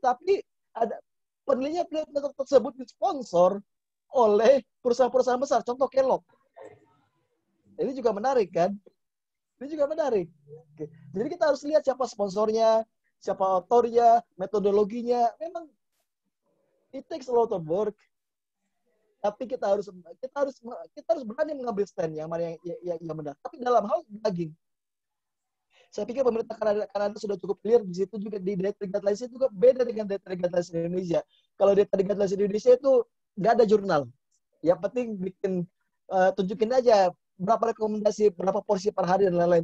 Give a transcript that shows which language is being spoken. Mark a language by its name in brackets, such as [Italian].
[Indonesian] Tapi ada penelitian tersebut disponsor oleh perusahaan-perusahaan besar. Contoh Kellogg. Ini juga menarik kan? Ini juga menarik. Oke. Jadi kita harus lihat siapa sponsornya, siapa autornya, metodologinya. [English] Memang it takes a lot of work. [Indonesian] Tapi kita harus berani mengambil stand yang mana yang benar. Tapi dalam hal daging, saya pikir pemerintah Kanada sudah cukup clear. Di situ juga di dietary guidelines itu juga beda dengan dietary guidelines di Indonesia. Kalau dietary guidelines di Indonesia itu nggak ada jurnal. Yang penting tunjukin aja berapa rekomendasi, berapa porsi per hari dan lain-lain.